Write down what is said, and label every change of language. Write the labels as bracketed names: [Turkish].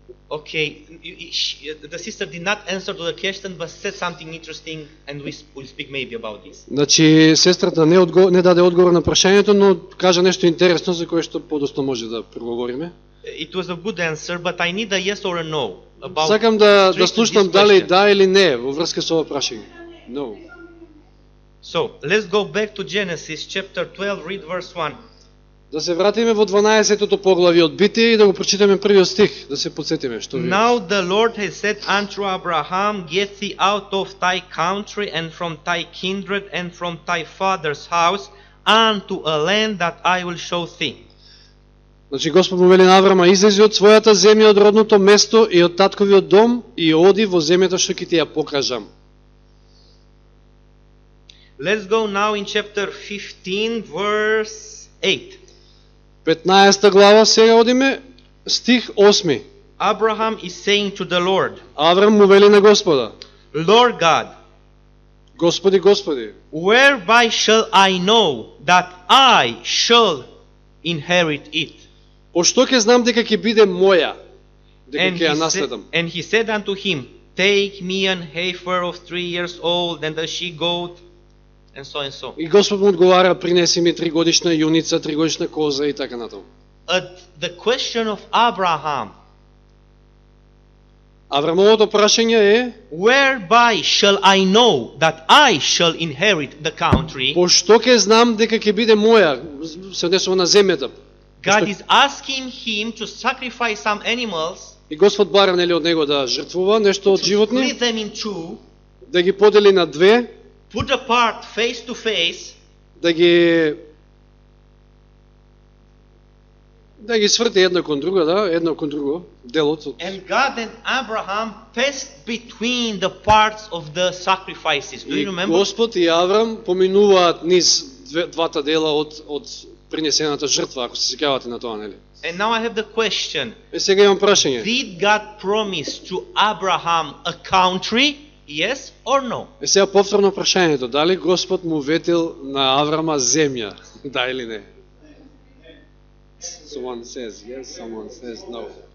[English] Okay, the sister did not answer to the question, but said something interesting, and we will speak maybe about this. [Macedonian] Значи сестрата не даде одговор на прашањето, но кажа нешто интересно за кое што подоцна може да проговориме. [English] It was a good answer, but I need a yes or a no about. [Macedonian] Сакам да слушнам дали да или не во врска со ова прашање. [English] No. So, let's go back to Genesis chapter 12, read verse 1. [Macedonian] Да се вратиме во 12-тото поглавје од Битие и да го прочитаме првиот стих, да се подсетиме што ви. [English] Now the Lord has said unto Abraham, Get thee out of thy country and from thy kindred and from thy father's house unto a land that I will show thee. [Macedonian] Значи Господ му вели на Аврама: излези од својата земја, од родното место и од татковиот дом и оди во земјата што ќе ти ја покажам. [English] Let's go now in chapter 15, verse 8. [Macedonian] 15 глава, сега одиме, стих 8. [English] Abraham is saying to the Lord, [Macedonian] Аврам му вели на Господа: [English] Lord God, [Macedonian] Господи, Господи, [English] whereby shall I know that I shall inherit it? [Macedonian] по што ќе знам дека ќе биде моја, дека [English] And [Macedonian] ќе ја [English] he, [Macedonian] наследам? [English] and he said unto him, Take me an heifer of 3 years old, and a she-goat, and so and so. [Macedonian] И Господ му одговара: принеси ми 3 годишна јуница, 3 годишна коза и така натаму. [English] At the question of Abraham, [Macedonian] Аврамовото прашање е: [English] whereby shall I know that I shall inherit the country? [Macedonian] по што ќе знам дека ќе биде моја, се однесува на земјата? [English] God is asking him to sacrifice some animals, [Macedonian] И Господ бара, нели, од него да жртвува нешто од [English] to [Macedonian] животни, [English] split them in two, [Macedonian] да ги подели на две, [English] put apart face to face, [Macedonian] да ги сврти една кон друга, да, едно кон друго, делот од... [English] and God and Abraham passed between the parts of the sacrifices. Do [Macedonian] И [English] you remember? [Macedonian] Господ и Аврам поминуваат низ двата дела од принесената жртва, ако се сеќавате на тоа, нели? [English] And now I have the question. [Macedonian] Е, сега имам прашање. [English] Did God promise to Abraham a country? Yes or no? [Macedonian] Е, сега повторно прашањето, дали Господ му ветил на Аврама земја, да или не? [English] Someone says yes, someone says no.